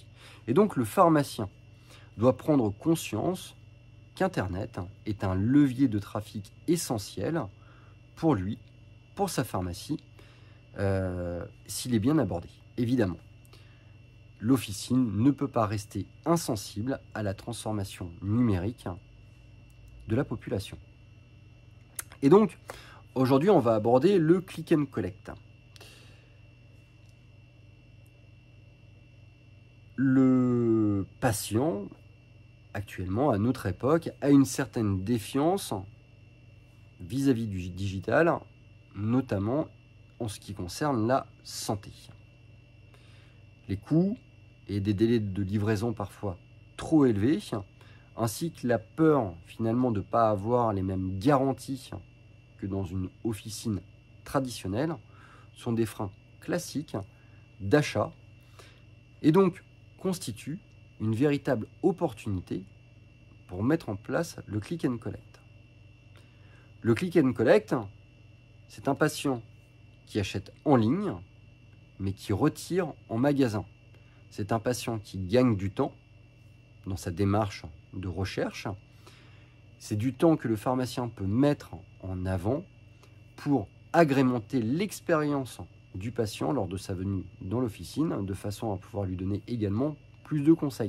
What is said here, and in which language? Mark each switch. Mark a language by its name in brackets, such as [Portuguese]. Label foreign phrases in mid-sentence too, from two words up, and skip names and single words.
[French] Et donc le pharmacien doit prendre conscience qu'Internet est un levier de trafic essentiel pour lui, pour sa pharmacie, s'il est bien abordé, évidemment. L'officine ne peut pas rester insensible à la transformation numérique de la population. Et donc, aujourd'hui, on va aborder le [English] click and collect. [French] Le patient, actuellement, à notre époque, a une certaine défiance vis-à-vis du digital, notamment en ce qui concerne la santé. Les coûts et des délais de livraison parfois trop élevés, ainsi que la peur finalement de ne pas avoir les mêmes garanties que dans une officine traditionnelle, sont des freins classiques d'achat et donc constituent une véritable opportunité pour mettre en place le [English] click and collect. [French] Le [English] click and collect, [French] c'est un patient qui achète en ligne, mais qui retire en magasin. C'est un patient qui gagne du temps dans sa démarche de recherche. C'est du temps que le pharmacien peut mettre en avant pour agrémenter l'expérience du patient lors de sa venue dans l'officine, de façon à pouvoir lui donner également plus de conseils.